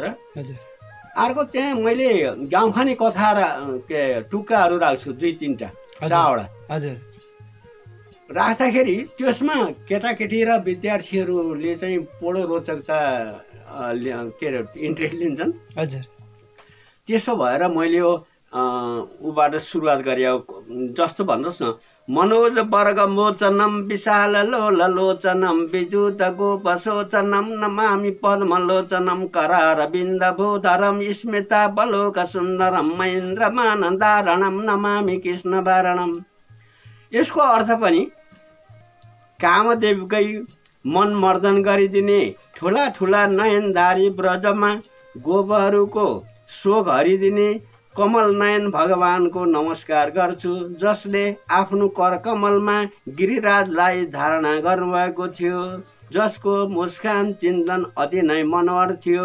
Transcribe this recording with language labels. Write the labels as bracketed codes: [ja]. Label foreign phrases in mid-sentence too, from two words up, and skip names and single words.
[ne] अर्को त्यहाँ मैले गाउँखाने कथा के टुक्काहरू राख्छु 2-3टा 4वटा राख्दाखेरि त्यसमा केटाकेटी र विद्यार्थीहरूले चाहिँ बडो रोचकता के अरे इन्ट्रेस्ट लिन्छन्। त्यसो भएर मैले यो ऊबाट सुरुवात गरे जस्तो भन्नुहोस् न। [sa] मनोज वर्ग मोचनम विशाल लोललोचनम विजुत गोपशोचनम नमामि पद्मलोचनम करारविन्द भूधरम स्मिता बलोक सुन्दरम महेन्द्रमानन्दारणम नमामि कृष्ण वारणम। [ne] यसको अर्थ पनि कामदेवकै मन मर्दन गरिदिने ठुला ठुला नयनधारी ब्रजमा गोपहरूको शोक हरिदिने कमल नयन भगवानको नमस्कार गर्छु, जसले आफ्नो कर कमलमा गिरिराजलाई धारणा गर्नुभएको थियो, जसको मुस्कान चिन्तन अति नै मनोहर थियो।